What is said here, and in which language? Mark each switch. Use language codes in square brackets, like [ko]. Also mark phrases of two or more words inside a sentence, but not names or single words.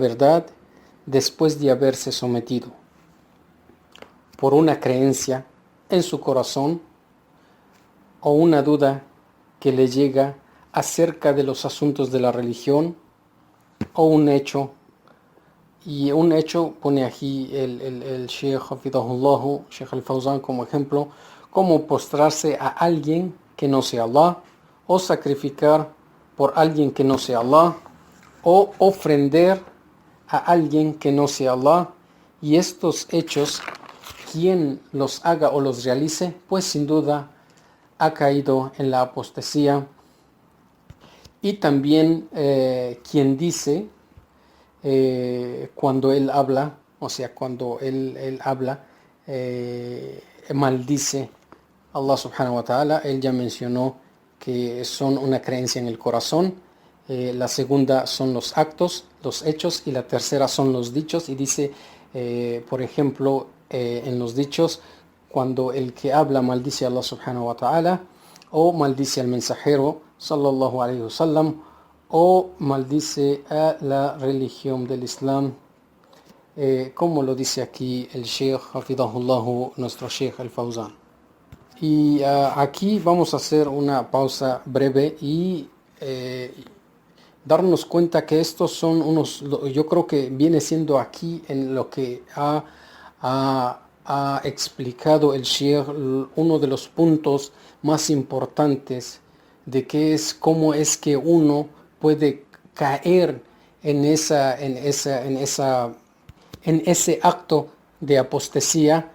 [es] verdad después de haberse sometido por una creencia en su corazón o una duda que le llega acerca de los asuntos de la religión, o un hecho, y un hecho pone aquí el Sheikh hafidahullah, Sheikh al-Fawzan, como ejemplo, como postrarse a alguien que no sea Allah, o sacrificar por alguien que no sea Allah, o ofrender a alguien que no sea Allah. Y estos hechos, quien los haga o los realice, pues sin duda ha caído en la apostasía. Y también quien dice, cuando él habla, o sea, cuando él habla, maldice Allah [ar] سبحانه وتعالى. [es] Él ya mencionó que son una creencia en el corazón, la segunda son los actos, los hechos, y la tercera son los dichos. Y dice, por ejemplo, en los dichos, cuando el que habla maldice a Allah [ar] سبحانه وتعالى, [es] o maldice al mensajero [ar] صلى الله عليه وسلم, [es] o maldice a la religión del Islam, como lo dice aquí el Sheikh hafidahullah, nuestro Sheikh al-Fawzan. Y aquí vamos a hacer una pausa breve y darnos cuenta que estos son unos, yo creo que viene siendo aquí en lo que ha explicado el Sheikh, uno de los puntos más importantes de que es cómo es que uno puede caer en ese acto de apostasía.